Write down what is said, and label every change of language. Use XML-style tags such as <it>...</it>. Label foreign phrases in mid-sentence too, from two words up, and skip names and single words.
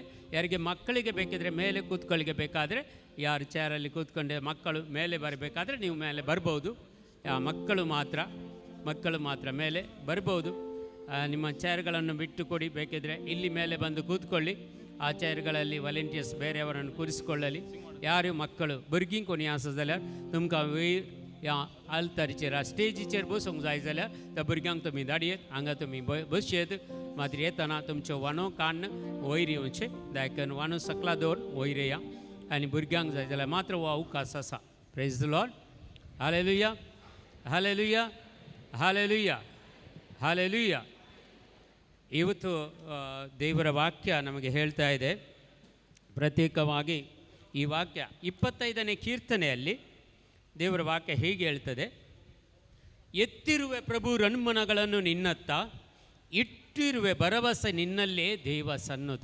<kn>ಯಾರಿಗೆ ಮಕ್ಕಳಿಗೆ ಬೇಕಿದ್ರೆ ಮೇಲೆ ಕೂತ್ಕೊಳ್ಳಿಕ್ಕೆ ಬೇಕಾದರೆ, ಯಾರು ಚೇರಲ್ಲಿ ಕೂತ್ಕೊಂಡೆ ಮಕ್ಕಳು ಮೇಲೆ ಬರಬೇಕಾದ್ರೆ ನೀವು ಮೇಲೆ ಬರ್ಬೋದು. ಮಕ್ಕಳು ಮಾತ್ರ ಮೇಲೆ ಬರ್ಬೋದು. ನಿಮ್ಮ ಚೇರ್ಗಳನ್ನು ಬಿಟ್ಟು ಕೊಡಿ. ಬೇಕಿದ್ರೆ ಇಲ್ಲಿ ಮೇಲೆ ಬಂದು ಕೂತ್ಕೊಳ್ಳಿ. ಆ ಚೇರ್ಗಳಲ್ಲಿ ವಾಲಂಟಿಯರ್ಸ್ ಬೇರೆಯವರನ್ನು ಕೂರಿಸಿಕೊಳ್ಳಲಿ. ಯಾರು ಮಕ್ಕಳು</kn> <kok>भुरगीं कोणी आसा जाल्यार तुमकां वयर या आल्तारीचेर स्टेजीचेर बसूंक जाय जाल्यार त्या भुरग्यांक तुमी धाडयेत. हांगा तुमी बसयेत. मात्र येतना तुमच्यो वानो काडन वयर येवचे. दायकन वानो सकला दवर वयर या. आनी भुरग्यांक जाय जाल्यार मात्र हो अवकाश आसा.</kok> <en>Praise the Lord.</en> <kok>हालेलुया, हालेलुया, हालेलुया, हालेलुया.</kok> <kn>ಇವತ್ತು ದೇವರ ವಾಕ್ಯ ನಮಗೆ ಹೇಳ್ತಾ ಇದೆ. ಪ್ರತ್ಯೇಕವಾಗಿ ಈ ವಾಕ್ಯ 25ನೇ ಕೀರ್ತನೆಯಲ್ಲಿ ದೇವರ ವಾಕ್ಯ ಹೀಗೆ ಹೇಳ್ತದೆ: ಎತ್ತಿರುವೆ ಪ್ರಭು ರನ್ಮನಗಳನ್ನು ನಿನ್ನತ್ತ, ಇಟ್ಟಿರುವೆ ಭರವಸೆ ನಿನ್ನಲ್ಲೇ ದೇವ ಸನ್ನುತ.</kn>